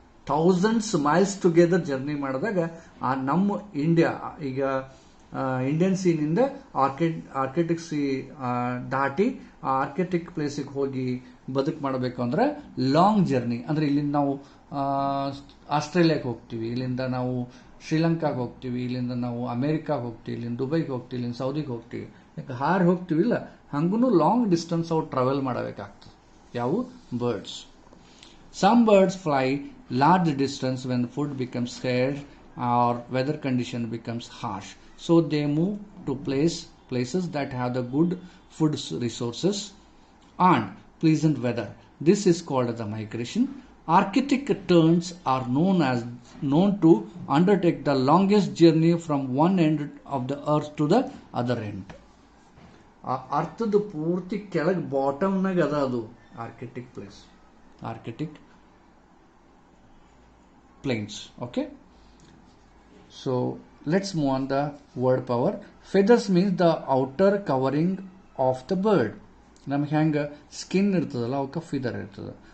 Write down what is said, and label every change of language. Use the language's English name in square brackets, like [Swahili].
[Kannada] Thousands miles together journey ಮಾಡಿದಾಗ ಆ ನಮ್ಮ ಇಂಡಿಯಾ, ಈಗ ಇಂಡಿಯನ್ ಸೀನಿಂದ ಆರ್ಕಿಟಿಕ್ ಸಿ ದಾಟಿ ಆ ಆರ್ಕಿಟಿಕ್ ಪ್ಲೇಸಿಗೆ ಹೋಗಿ ಬದುಕು ಮಾಡಬೇಕು ಅಂದ್ರೆ ಲಾಂಗ್ ಜರ್ನಿ. ಅಂದ್ರೆ ಇಲ್ಲಿಂದ ನಾವು ಆಸ್ಟ್ರೇಲಿಯಾಕ್ಕೆ ಹೋಗ್ತೀವಿ, ಇಲ್ಲಿಂದ ನಾವು ಶ್ರೀಲಂಕಾಗೆ ಹೋಗ್ತೀವಿ, ಇಲ್ಲಿಂದ ನಾವು ಅಮೇರಿಕಾಗೆ ಹೋಗ್ತೀವಿ, ಇಲ್ಲಿಂದ ದುಬೈಗೆ ಹೋಗ್ತೀವಿ, ಇಲ್ಲಿಂದ ಸೌದಿಗೆ ಹೋಗ್ತೀವಿ, ಯಾಕೆ ಹಾರಿ ಹೋಗ್ತೀವಿಲ್ಲ, ಹಂಗೂ ಲಾಂಗ್ ಡಿಸ್ಟೆನ್ಸ್ ಅವು ಟ್ರಾವೆಲ್ ಮಾಡಬೇಕಾಗ್ತದೆ. ಯಾವು? Birds. [English] Some birds fly large distance when food becomes scarce or weather condition becomes harsh. So they move to places that have the good food resources and pleasant weather. This is called the migration. Arctic terns are known to undertake the longest journey from one end of the earth to the other end. [Kannada] ಆ ಅರ್ಥದ ಪೂರ್ತಿ ಕೆಳಗೆ ಬಾಟಮ್ನಾಗ ಅದ ಅದು Arctic place, Arctic plains. [English] Okay, so let's move on the word power. Feathers means the outer covering of the bird. [Kannada] ನಮ್ಗೆ ಹೆಂಗೆ skin ಇರ್ತದಲ್ಲ ಅವಕ್ಕೆ ಫಿದರ್ ಇರ್ತದೆ.